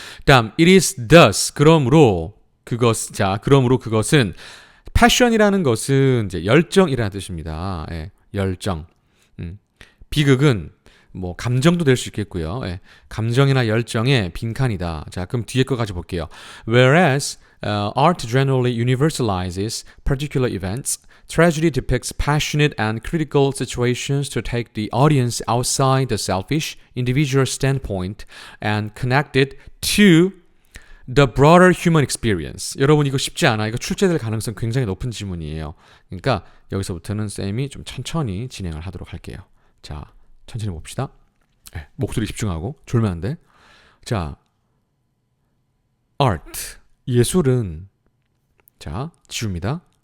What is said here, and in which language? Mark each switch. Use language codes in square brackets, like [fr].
[ko] 다음 [en] it is thus [ko] 그러므로 그것은 passion이라는 것은 이제 열정이라는 뜻입니다. 예, 열정. 비극은 뭐 감정도 될 수 있겠고요. 예, 감정이나 열정의 빈칸이다. 자, 그럼 뒤에 거까지 볼게요. [en] Whereas art generally universalizes particular events, tragedy depicts passionate and critical situations to take the audience outside the selfish, individual standpoint and connect it to the broader human experience. [ko] 여러분 이거 쉽지 않아. 이거 출제될 가능성 굉장히 높은 지문이에요. 그러니까 여기서부터는 쌤이 좀 천천히 진행을 하도록 할게요. 자, 천천히 봅시다. 네, 목소리 집중하고 졸면 안 돼. 자, art 예술은 자 지웁니다.